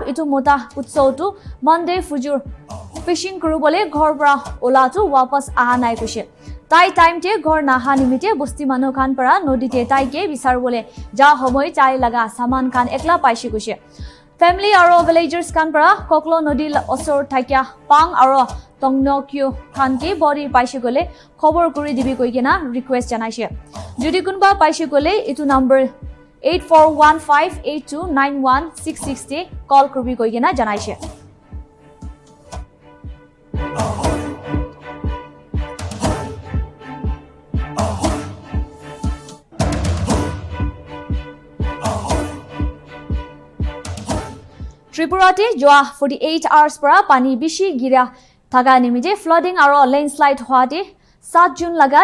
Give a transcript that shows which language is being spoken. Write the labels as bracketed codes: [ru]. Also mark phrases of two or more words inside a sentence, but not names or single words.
[nag] etu mota utsaw tu Monday fujur fishing kuru bole ghor bra ola tu wapas aha nai koise tai time te ghor na ha nimite bosti manu khan para nodi te tai ke bisar bole ja homoy chai laga saman khan ekla paise koise family aro villagers khan para koklo nodi osor thakya pang aro Tongnokyo khan ke body paise gole khobor kuri dibi koigena request janaise jodi kunba paise gole etu number 8415829166 te call kurbi koigena janaise Tripura te joa 48 hours para pani bishi gira Thaga nimite flooding aro landslide hoate 7 June laga